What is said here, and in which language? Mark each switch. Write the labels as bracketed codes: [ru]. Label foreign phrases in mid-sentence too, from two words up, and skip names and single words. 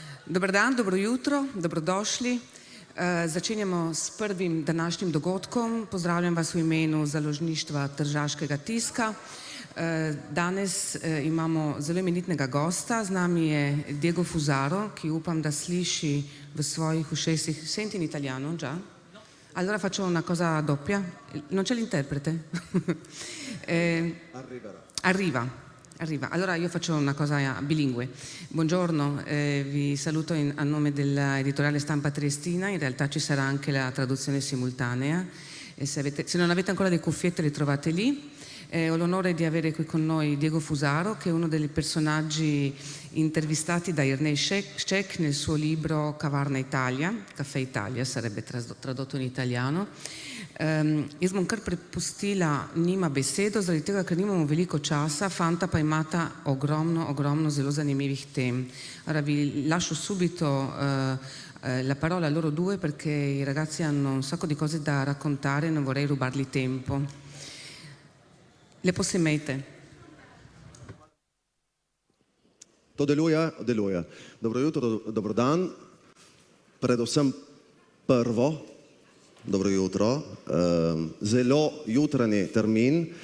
[hr] Dobar dan, [sl] dobro jutro, dobrodošli. Začenjamo s prvim današnjim dogodkom. Pozdravljam vas v imenu Založništva Tržaškega tiska. Danes imamo zelo imenitnega gosta. Z nami je Diego Fusaro, ki upam, da sliši v svojih ušesih. [it] Senti in italiano, già? Allora faccio una cosa doppia. Non c'è l'interprete? Arriva. Allora io faccio una cosa bilingue. Buongiorno, vi saluto a nome dell'editoriale Stampa Triestina. In realtà ci sarà anche la traduzione simultanea. E se non avete ancora le cuffiette le trovate lì. Ho l'onore di avere qui con noi Diego Fusaro, che è uno dei personaggi intervistati da Ernest Scheck nel suo libro Kavarna Italia, Caffè Italia sarebbe tradotto in italiano. [sl] Jaz bom kar prepustila njima besedo, zaradi tega, ker nimamo veliko časa, fanta pa imata ogromno zelo zanimivih tem. [it] Ora vi lascio subito la parola a loro due perché i ragazzi hanno un sacco di cose da raccontare e non vorrei rubargli tempo. [sl] Lepo se imejte. To deluje. Dobro jutro, dobro dan. Predvsem prvo, dobro jutro. Zelo jutranji termin.